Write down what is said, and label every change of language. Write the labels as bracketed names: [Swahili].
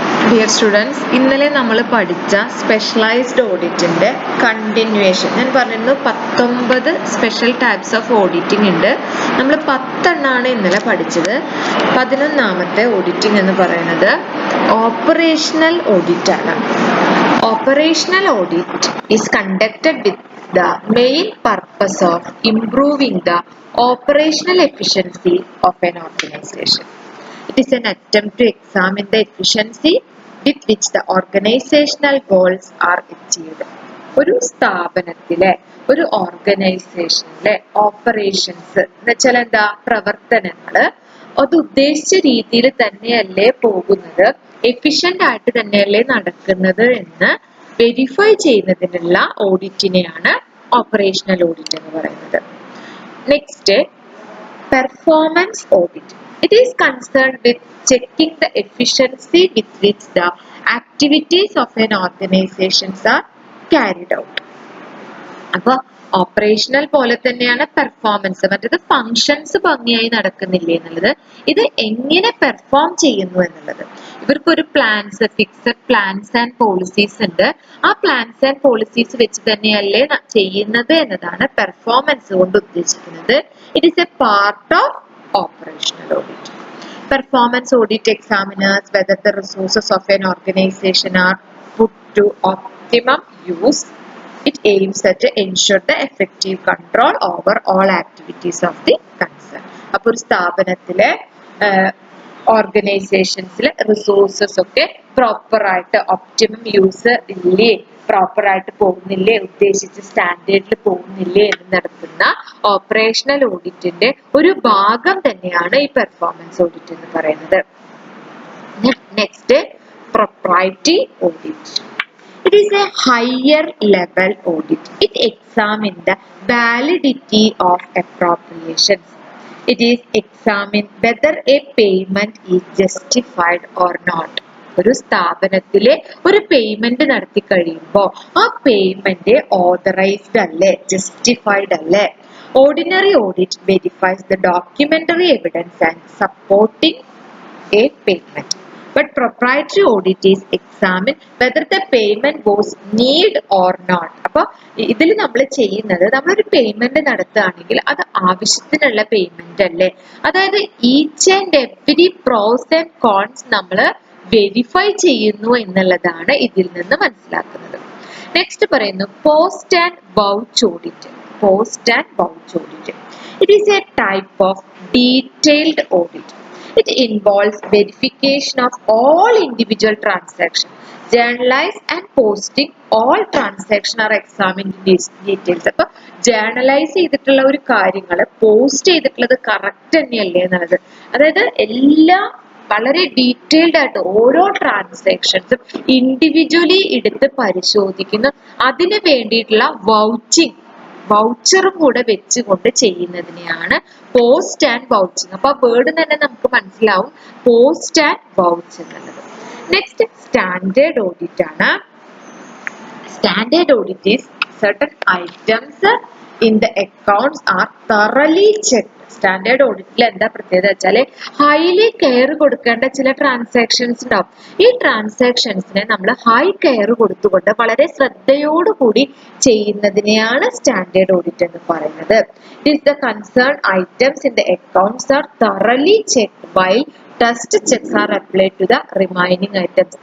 [Malayalam] Dear students, ഇന്നലെ നമ്മൾ പഠിച്ച സ്പെഷ്യലൈസ്ഡ് ഓഡിറ്റിന്റെ കണ്ടിന്യൂവേഷൻ. ഞാൻ പറഞ്ഞിരുന്നു 19 സ്പെഷ്യൽ ടൈപ്സ് ഓഫ് ഓഡിറ്റിംഗ് ഉണ്ട്. നമ്മൾ 10 എണ്ണമാണ് ഇന്നലെ പഠിച്ചത്. 11ാമത്തെ ഓഡിറ്റിംഗ് എന്ന് പറയുന്നത് ഓപ്പറേഷണൽ ഓഡിറ്റ് ആണ്. [English] Operational audit is conducted with the main purpose of improving the operational efficiency of an organization. It is an attempt to examine the efficiency with which the organizational goals are achieved. [Malayalam] ഒരു സ്ഥാപനത്തിലെ ഒരു ഓർഗനൈസേഷനിലെ operations എന്ന് വെച്ചാൽ എന്താ, പ്രവർത്തനങ്ങള് അത് ഉദ്ദേശിച്ച രീതിയിൽ തന്നെയല്ലേ പോകുന്നത്, എഫിഷ്യന്റ് ആയിട്ട് തന്നെയല്ലേ നടക്കുന്നത് എന്ന് വെരിഫൈ ചെയ്യുന്നതിനുള്ള ഓഡിറ്റിനെയാണ് ഓപ്പറേഷണൽ ഓഡിറ്റ് എന്ന് പറയുന്നത്. [English] Next, performance audit. It is concerned with checking the efficiency with which the activities of an organization are carried out. [Malayalam] അപ്പോൾ ഓപ്പറേഷണൽ പോലെ തന്നെയാണ് പെർഫോമൻസ്. മറ്റേത് ഫങ്ഷൻസ് ഭംഗിയായി നടക്കുന്നില്ലേ എന്നുള്ളത്, ഇത് എങ്ങനെ പെർഫോം ചെയ്യുന്നു എന്നുള്ളത്. ഇവർക്കൊരു plans, [English] fixed plans and policies [Malayalam] ഉണ്ട്. ആ [English] plans and policies [Malayalam] വെച്ച് തന്നെയല്ലേ ചെയ്യുന്നത് എന്നതാണ് പെർഫോമൻസ് കൊണ്ട് ഉദ്ദേശിക്കുന്നത്. [English] It is a part of operational audit. Performance audit examines whether the resources of an organization are put to optimum use. It aims at ensure the effective control over all activities of the concern. [Malayalam] അപ്പോൾ ഒരു സ്ഥാപനത്തിലെ ഓർഗനൈസേഷൻസിലെ resources ഒക്കെ proper ആയിട്ട് optimum use ഇല്ലേ, proper ആയിട്ട് പോകുന്നില്ലേ, ഉദ്ദേശിച്ച സ്റ്റാൻഡേർഡിൽ പോകുന്നില്ലേ എന്ന് നടത്തുന്ന ഓപ്പറേഷണൽ ഓഡിറ്റിന്റെ ഒരു ഭാഗം തന്നെയാണ് ഈ പെർഫോമൻസ് ഓഡിറ്റ് എന്ന് പറയുന്നത്. [English] Next, proprietary audit. It is a higher level audit. It examines the validity of appropriations. It is examine whether a payment is justified or not. [Malayalam] ഒരു സ്ഥാപനത്തിലെ ഒരു പേയ്മെന്റ് നടത്തി കഴിയുമ്പോൾ ആ പേയ്മെന്റ് ഓതറൈസ്ഡ് അല്ലേ, ജസ്റ്റിഫൈഡ് അല്ലേ. [English] Ordinary audit verifies the documentary evidence and supporting a payment. But proprietary audit is examine whether the payment was need or not. [Malayalam] അപ്പോൾ ഇതിൽ നമ്മൾ ചെയ്യുന്നത്, നമ്മളൊരു പേയ്മെന്റ് നടത്തുകയാണെങ്കിൽ അത് ആവശ്യത്തിനുള്ള പേയ്മെന്റ് അല്ലേ, അതായത് [English] each and every pros and cons [Malayalam] നമ്മൾ വെരിഫൈ ചെയ്യുന്നു എന്നുള്ളതാണ് ഇതിൽ നിന്ന് മനസ്സിലാക്കുന്നത്. [English] Next പറയുന്നു post and vouch audit. Post and vouch audit, it is a type of detailed audit. It involves verification of all individual transactions. Journalize and posting all transactions are examined in details. [Malayalam] അപ്പോൾ journalise ചെയ്തിട്ടുള്ള ഒരു കാര്യങ്ങൾ post ചെയ്തിട്ടുള്ളത് correct തന്നെയല്ലേ എന്നുള്ളത്, അതായത് എല്ലാം വളരെ ഡീറ്റെയിൽഡ് ആയിട്ട് ഓരോ ട്രാൻസാക്ഷൻസും ഇൻഡിവിജ്വലി എടുത്ത് പരിശോധിക്കുന്നു. അതിന് വേണ്ടിയിട്ടുള്ള വൗച്ചറും കൂടെ വെച്ചുകൊണ്ട് ചെയ്യുന്നതിനെയാണ് പോസ്റ്റ് ആൻഡ് വൗച്ചിങ്. അപ്പൊ വേർഡ് തന്നെ നമുക്ക് മനസ്സിലാവും പോസ്റ്റ് ആൻഡ് വൗച്ച് എന്നുള്ളത്. [English] Next, standard audit ആണ്. Standard audit is certain items in the accounts are thoroughly checked. [Malayalam] Standard ഓഡിറ്റിൽ എന്താ പ്രത്യേകത വെച്ചാല് [English] highly care [Malayalam] കൊടുക്കേണ്ട ചില ട്രാൻസാക്ഷൻസ് ഉണ്ടാവും. ഈ ട്രാൻസാക്ഷൻസിനെ നമ്മൾ ഹൈ കെയർ കൊടുത്തുകൊണ്ട് വളരെ ശ്രദ്ധയോടുകൂടി ചെയ്യുന്നതിനെയാണ് സ്റ്റാൻഡേർഡ് ഓഡിറ്റ് എന്ന് പറയുന്നത്. [English] It is the concern items in the accounts are thoroughly checked while test checks are applied to the remaining items.